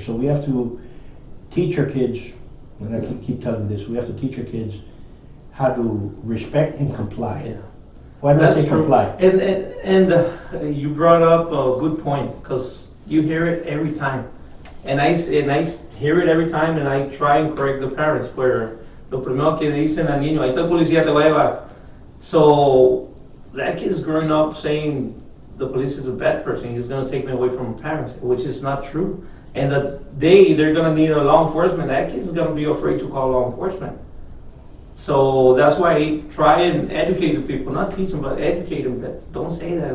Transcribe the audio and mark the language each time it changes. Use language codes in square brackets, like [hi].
[en] So we have to teach our kids, and I keep telling this, we have to teach our kids how to respect and comply. Yeah. Why do I That's say true. comply? And you brought up a good point, because you hear it every time, and I hear it every time, and I try and correct the parents. Where [es] lo primero que dicen al niño, ahí está el policía, te voy a llevar. [en] So that kid's growing up saying the police is a bad person. He's going to take me away from my parents, which is not true. And the day they're going to need a law enforcement, that kid's going to be afraid to call law enforcement. So that's why I try and educate the people, not teach them, but educate them that don't say that.